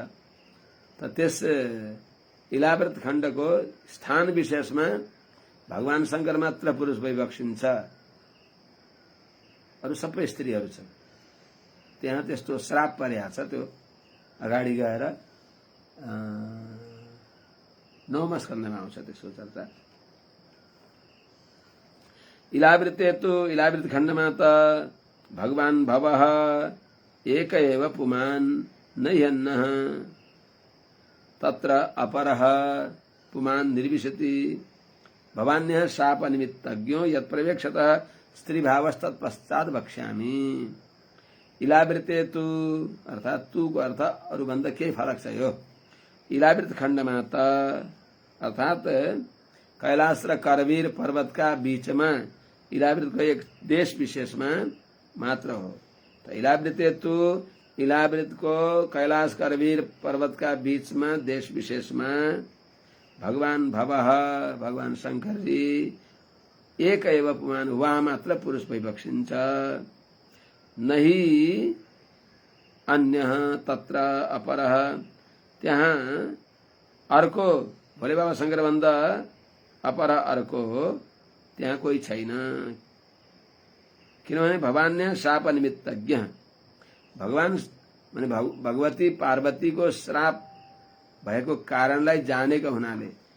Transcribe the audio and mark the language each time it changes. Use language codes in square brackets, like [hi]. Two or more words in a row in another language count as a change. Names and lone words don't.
[ne] त त्यस इलावृत खण्डको स्थान विशेषमा भगवान शंकर मात्र पुरुष भइबक्सिन्छ, अरू सबै स्त्रीहरू छन्। त्यहाँ त्यस्तो श्राप परेको छ। त्यो अगाडि गएर 9मा स्कन्धमा आउँछ त्यसको चर्चा। [sa] इलावृते तु [ne] इलावृत खण्डमा त [sa] भगवान भवः एक एव पुमान् नह्यन्नः तत्र अपरः पुमान् निर्विशति भवान्यः शाप निमित्तज्ञो यत्प्रवेक्षतः स्त्रीभावस्तत्पश्चात वक्ष्यामि। इलावृते तु [ne] अर्थात तु को अर्थ अरूभन्दा केही फरक छ। यो इलावृत खण्डमा त अर्थात कैलाश र करवीर पर्वतका बीचमा इलावृतको एक देश विशेषमा मात्र हो। त [sa] इलावृते तु [ne] इलावृतको कैलाश करवीर पर्वतका बीचमा देश विशेषमा [sa] भगवान भवः [ne] भगवान शंकरजी [sa] एक एव पुमान् [ne] वहाँ मात्र पुरुष भइबक्सिन्छ। [sa] नहि अन्यः तत्र अपरः [ne] त्यहाँ अर्को भोले बाबा शंकर भन्दा अपर अर्को त्यहाँ कोही छैन। किनभने [sa] भवान्य शाप निमित्तज्ञ [ne] भगवान माने भगवती पार्वतीको श्राप भएको कारणलाई जानेको हुनाले